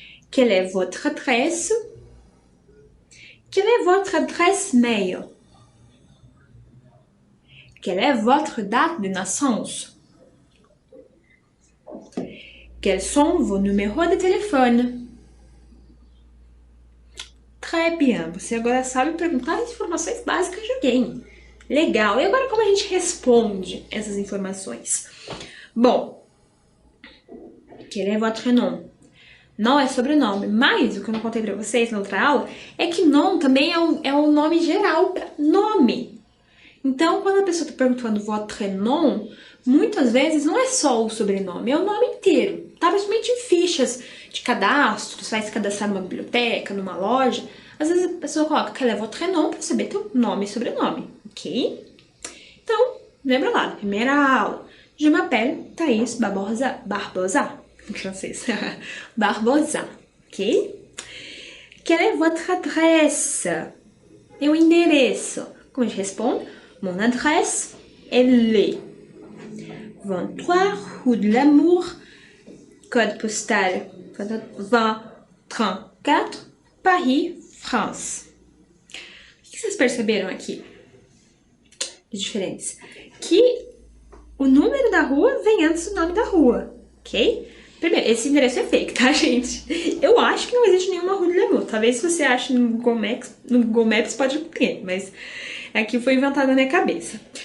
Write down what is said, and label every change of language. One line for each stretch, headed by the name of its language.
French: Quelle est votre adresse? Quelle est votre adresse mail? Quelle est votre date de naissance? Quels sont vos numéros de telefone? Très bien.
Portuguese: Você agora sabe perguntar as informações básicas de alguém. Legal. E agora como a gente responde essas informações?
French: Bom, quel est votre nom?
Portuguese: Nom é sobrenome, mas o que eu não contei pra vocês na outra aula é que nom também é um nome geral para nome. Então, quando a pessoa está perguntando votre nom, muitas vezes não é só o sobrenome, é o nome inteiro. Tá? Principalmente em fichas de cadastro, você vai se cadastrar numa biblioteca, numa loja, às vezes a pessoa coloca
French: quel est votre nom
Portuguese: para saber teu nome e sobrenome, ok? Então, lembra lá, na primeira aula.
French: Je m'appelle Thaís Barbosa,
Portuguese: em francês. Barbosa, ok?
French: Quelle est votre adresse?
Portuguese: É o endereço. Como a gente responde?
French: Mon adresse est le 23 rue de l'Amour, code postal 2034, Paris, France.
Portuguese: O que vocês perceberam aqui de diferença? Que o número da rua vem antes do nome da rua, ok? Primeiro, esse endereço é fake, tá, gente? Eu acho que não existe nenhuma rua de Lemur. Talvez se você ache no Google Maps pode ter, mas aqui foi inventado na minha cabeça.